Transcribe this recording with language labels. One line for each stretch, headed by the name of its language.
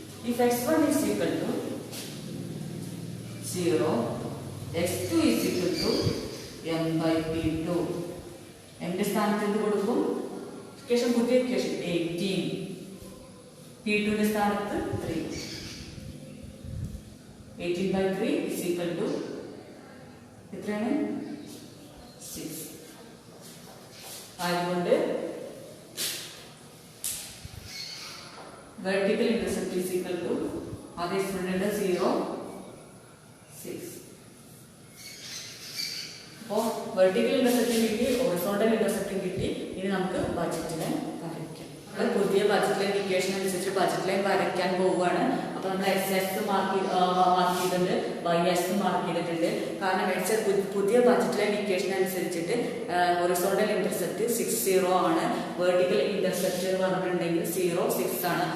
English: If x1 is equal to 0, x2 is equal to m/p2.
Malayalam: എന്റെ സ്ഥാനത്ത് എന്ത് കൊടുക്കും? ഇക്വേഷൻ പുതിയ ഇക്വേഷൻ 18, p2 ന്റെ സ്ഥാനത്ത് 3.
English: 18/3 is equal to
Malayalam: എത്രയാണ്
English: 6.
Malayalam: ആയതുകൊണ്ട്
English: vertical intercept is equal to
Malayalam: അത് എക്സ്പോണന്റ്
English: 0 6.
Malayalam: അപ്പോൾ വെർട്ടിക്കൽ ഇന്റർസെപ്റ്റും കിട്ടി, ഹൊറിസോണ്ടൽ ഇന്റർസെപ്റ്റും കിട്ടി. ഇനി നമുക്ക് ബഡ്ജറ്റ് ലൈൻ വരയ്ക്കാം. നമ്മൾ പുതിയ ബഡ്ജറ്റ് ലൈൻ ഇക്വേഷൻ അനുസരിച്ച് ബഡ്ജറ്റ് ലൈൻ വരയ്ക്കാൻ പോവുകയാണ്. അപ്പോൾ നമ്മൾ x മാർക്ക് ചെയ്തിട്ടുണ്ട്, y മാർക്ക് ചെയ്തിട്ടുണ്ട്. കാരണം പുതിയ ബഡ്ജറ്റ് ലൈൻ ഇക്വേഷൻ അനുസരിച്ചിട്ട് ഹൊറിസോണ്ടൽ ഇന്റർസെപ്റ്റ് 6 0 ആണ്, വെർട്ടിക്കൽ ഇന്റർസെപ്റ്റ് എന്ന് പറഞ്ഞിട്ടുണ്ടെങ്കിൽ 0 6 ആണ്.